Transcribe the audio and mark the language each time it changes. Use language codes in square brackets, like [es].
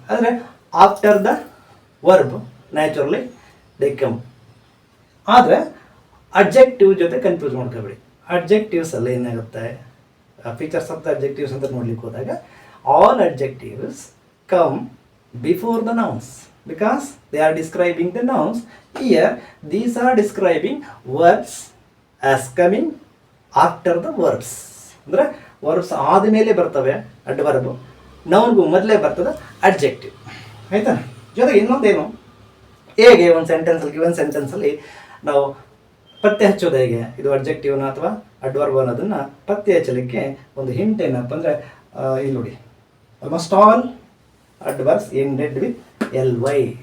[en] ಆದರೆ after the verb naturally they come. [kn] ಆದರೆ adjective ಜೊತೆ ಕನ್ಫ್ಯೂಸ್ ಮಾಡ್ಕೋಬೇಡಿ. ಅಡ್ಜೆಕ್ಟಿವ್ಸ್ ಅಲ್ಲಿ ಏನಾಗುತ್ತೆ, [en] features of the adjectives [kn] ಅಂತ ನೋಡ್ಲಿಕ್ಕೆ ಹೋದಾಗ [en] All adjectives come before the nouns because they are describing the nouns. Here these are describing verbs as coming after the verbs. [kn] ಅಂದರೆ verbs ಆದಮೇಲೆ ಬರ್ತವೆ ಅಡ್ವರ್ಬ್, ನೌನ್ಗೂ ಮೊದಲೇ ಬರ್ತದೆ ಅಡ್ಜೆಕ್ಟಿವ್. ಆಯಿತಾ? ಜೊತೆಗೆ ಇನ್ನೊಂದೇನು, ಹೇಗೆ ಒಂದು ಸೆಂಟೆನ್ಸಲ್ಲಿ ಗಿವನ್ ಸೆಂಟೆನ್ಸಲ್ಲಿ ನಾವು ಪತ್ತೆ ಹಚ್ಚೋದು ಹೇಗೆ, ಇದು ಅಡ್ಜೆಕ್ಟಿವ್ನ ಅಥವಾ ಅಡ್ವರ್ಬ್ ಅನ್ನೋದನ್ನು ಪತ್ತೆ ಹಚ್ಚಲಿಕ್ಕೆ ಒಂದು ಹಿಂಟ್ ಏನಪ್ಪ ಅಂದರೆ ಇಲ್ಲಿ ನೋಡಿ, [en] Almost all adverbs ended with LY.